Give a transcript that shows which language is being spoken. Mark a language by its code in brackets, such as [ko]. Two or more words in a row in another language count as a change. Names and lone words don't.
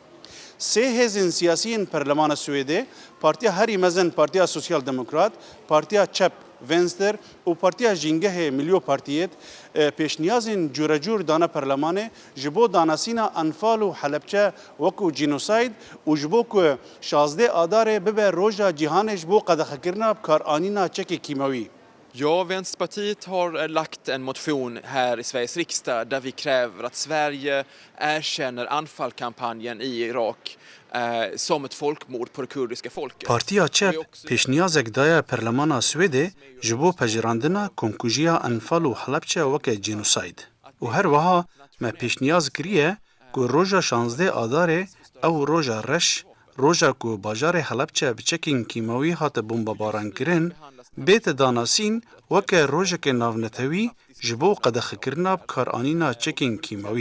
[ku] Sê hêzên siyasî perlemana Swêdê, Partiya herî mezin Partiya Sosyal Demokrat, Partiya Çep Venstre û Partiya Jîngehê Milyo Partiyêt pêşniyazên cûrecûr dane perlemanê ji bo danasîna Enfal û Helepçe wekû cînosayd û ji bo ku 16 adarê bibe roja cîhanê ji bo qedexekirina karanîna çekê kîmewî. [sv] Ja, Vänsterpartiet har lagt en motion här i Sveriges riksdag där vi kräver att Sverige erkänner Enfal-kampanjen i Irak som ett folkmord på det kurdiska folket. [ku] Partiya Çep pêşniyazek daye perlemana Swêdê ji bo pejirandina komkujiya Enfal û Helepçe weke cînosayd. û her wiha me pêşniyaz kiriye ku roja 16 adarê ew roja reş, roja ku bajarê Helepçe bi çekên kîmewî hate bombebarankirin, bête danasîn weke rojeke navnetewî ji bo qedexekirina karanîna çekên kîmewî.